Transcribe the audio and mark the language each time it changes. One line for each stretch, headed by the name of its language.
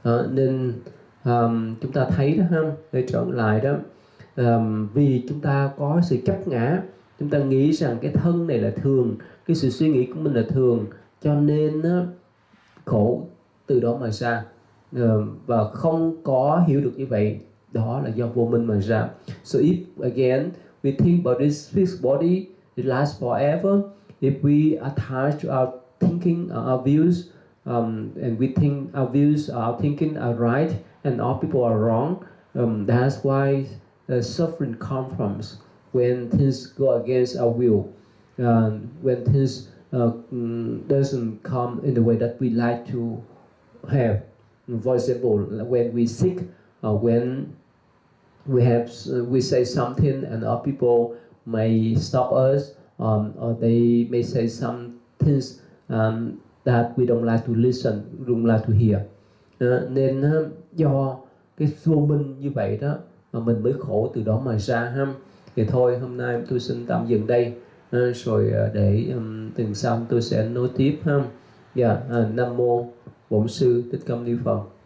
Vietnamese: Nên chúng ta thấy đó ha, để trở lại đó, vì chúng ta có sự chấp ngã, chúng ta nghĩ rằng cái thân này là thường, cái sự suy nghĩ của mình là thường, cho nên khổ từ đó mà ra. Và không có hiểu được như vậy, đó là do vô minh mà ra.
English: So if again we think about this fixed body, it lasts forever. If we attach to our thinking, our views, and we think our views, our thinking are right, and all people are wrong, that's why suffering comes from when things go against our will, when things doesn't come in the way that we like to have. For example, when we sick, when we say something and other people may stop us, or they may say some things that we don't like to listen, don't like to hear.
Vietnamese: Nên do cái vô minh như vậy đó mà mình mới khổ từ đó mà ra ha. Thì thôi hôm nay tôi xin tạm dừng đây, rồi để tuần sau tôi sẽ nối tiếp ha. Nam mô Bổn sư Thích Ca Mâu Ni Phật.